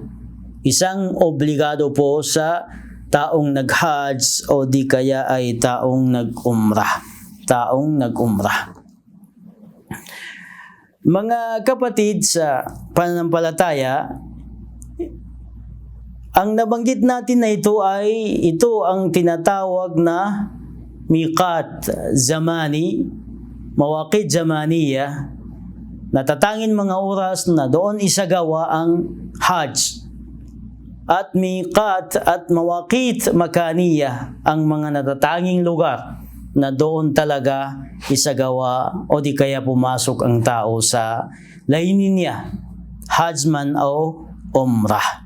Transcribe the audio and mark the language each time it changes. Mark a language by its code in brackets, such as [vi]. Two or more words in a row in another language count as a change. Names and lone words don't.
[tl] Isang obligado po sa taong nag-Hajj o di kaya ay taong nag-Umrah. Mga kapatid sa pananampalataya, ang nabanggit natin na ito ang tinatawag na [ar] ميقات زماني, مواقيت زمانية, [tl] natatangin mga oras na doon isagawa ang Hajj. at miqat at [ar] مواقيت مكانية, [tl] ang mga natatanging lugar na doon talaga isagawa o di kaya pumasok ang tao sa layunin niya, hajj man o umrah.